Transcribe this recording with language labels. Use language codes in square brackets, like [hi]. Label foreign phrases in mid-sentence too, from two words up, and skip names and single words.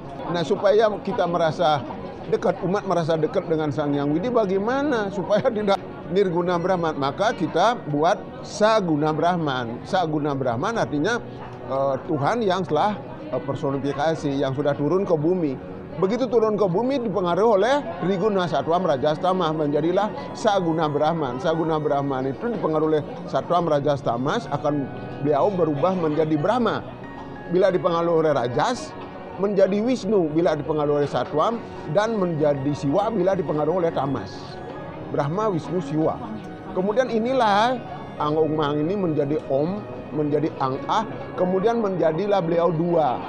[id] Nah, supaya kita merasa dekat, umat merasa dekat dengan Sang Yang Widi, bagaimana supaya tidak Nirguna Brahman? Maka kita buat Saguna Brahman. Saguna Brahman artinya Tuhan yang telah personifikasi, yang sudah turun ke bumi. Begitu turun ke bumi dipengaruhi oleh Triguna, Satwam, Rajas, Tamas, menjadilah Saguna Brahman. Saguna Brahman itu dipengaruhi oleh Satwam, Rajas, Tamas, akan beliau berubah menjadi Brahma. Bila dipengaruhi oleh Rajas, menjadi Wisnu bila dipengaruhi oleh Satwam, dan menjadi Siwa bila dipengaruhi oleh Tamas. Brahma, Wisnu, Siwa. Kemudian inilah Ang Mang ini menjadi Om, menjadi Ang Ah, kemudian menjadilah beliau 2.